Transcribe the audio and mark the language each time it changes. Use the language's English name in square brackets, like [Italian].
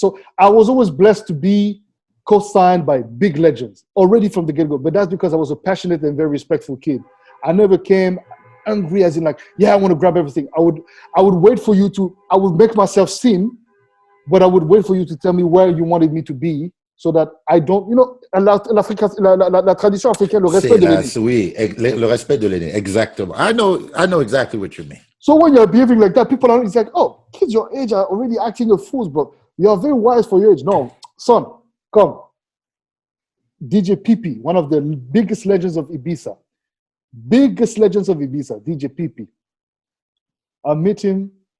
[English] So I was always blessed to be co-signed by big legends already from the get-go. But that's because I was a passionate and very respectful kid. I never came angry as in like, yeah, I want to grab everything. I would wait for you to. I would make myself sing, but I would wait for you to tell me where you wanted me to be. So that I don't, [French] la tradition africaine, le respect de l'aîné. Oui, le respect de l'aîné, exactement. [English] I know exactly what you mean. So when you're behaving like that, people are, it's like, oh, kids your age are already acting a fool, bro. You are very wise for your age. No, son, come. DJ Pipi, one of the biggest legends of Ibiza. DJ Pipi. I met him.